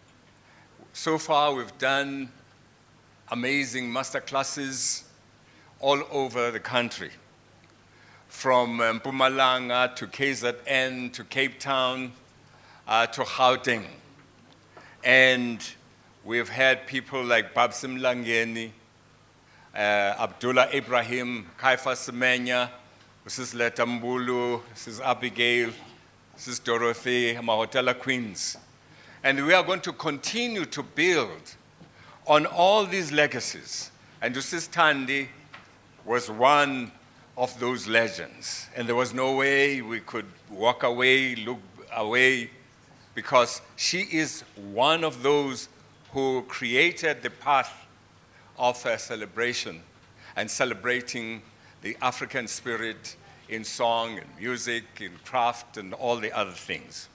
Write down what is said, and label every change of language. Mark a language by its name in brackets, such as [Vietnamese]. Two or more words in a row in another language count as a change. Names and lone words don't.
[English] So far, we've done amazing master classes all over the country, from Mpumalanga to KZN to Cape Town to Gauteng. And we've had people like Babsim Langeni, Abdullah Ibrahim, Kaifa Semenya, Mrs. Leta Mbulu, Mrs. Abigail, Mrs. Dorothy, Mahotela Queens. And we are going to continue to build on all these legacies. And Mrs. Thandi was one of those legends. And there was no way we could walk away, look away, because she is one of those who created the path of a celebration and celebrating the African spirit in song and music, in craft, and all the other things.